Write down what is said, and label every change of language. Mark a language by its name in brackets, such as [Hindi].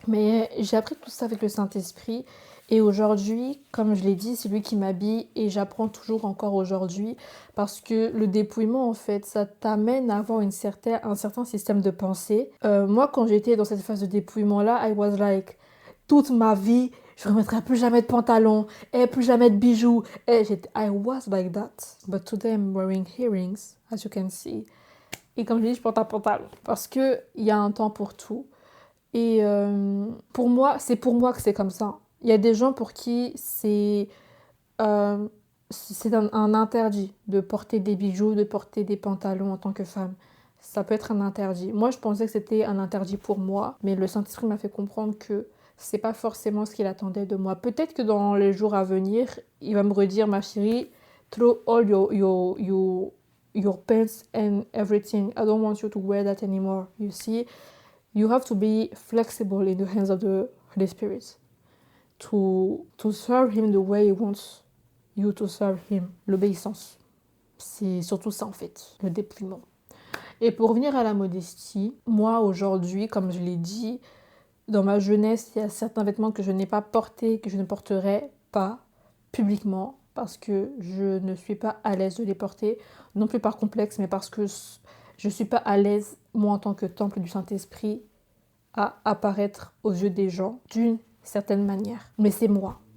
[French] Mais j'ai appris tout ça avec le Saint-Esprit. Et aujourd'hui, comme je l'ai dit, c'est lui qui m'habille et j'apprends toujours encore aujourd'hui parce que le dépouillement, en fait, ça t'amène à avoir un certain système de pensée. Moi, quand j'étais dans cette phase de dépouillement-là, [English] I was like, [French] toute ma vie, je ne remettrai plus jamais de pantalon et plus jamais de bijoux. Et [English] I was like that. But today I'm wearing earrings, as you can see. [French] Et comme je dis, je porte un pantalon parce qu'il y a un temps pour tout. Et pour moi, c'est pour moi que c'est comme ça. Il y a des gens pour qui c'est un interdit de porter des bijoux, de porter des pantalons en tant que femme. Ça peut être un interdit. Moi, je pensais que c'était un interdit pour moi, mais le Saint-Esprit m'a fait comprendre que c'est pas forcément ce qu'il attendait de moi. Peut-être que dans les jours à venir, il va me redire, ma chérie, [English] throw all your pants and everything. I don't want you to wear that anymore. You see? You have to be flexible in the hands of the Holy Spirit to serve Him the way He wants you to serve Him. [French] L'obéissance. C'est surtout ça en fait, le dépouillement. Et pour revenir à la modestie, moi aujourd'hui, comme je l'ai dit, dans ma jeunesse, il y a certains vêtements que je n'ai pas portés, que je ne porterai pas publiquement parce que je ne suis pas à l'aise de les porter, non plus par complexe, mais parce que je ne suis pas à l'aise, moi en tant que temple du Saint-Esprit, à apparaître aux yeux des gens d'une certaine manière. Mais c'est moi.